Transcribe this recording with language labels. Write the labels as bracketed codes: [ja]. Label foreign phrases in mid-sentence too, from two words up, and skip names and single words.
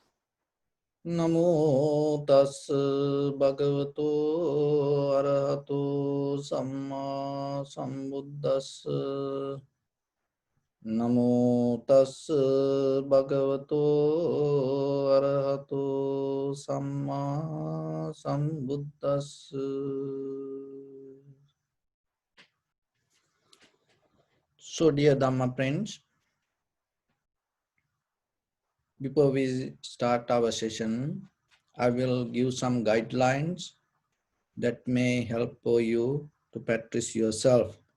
[pi] Namo tassa bhagavato arahato samma sambuddhassa. Namo tassa bhagavato arahato samma sambuddhassa. [en] So dear Dhamma friends, before we start our session, I will give some guidelines that may help you to practice yourself.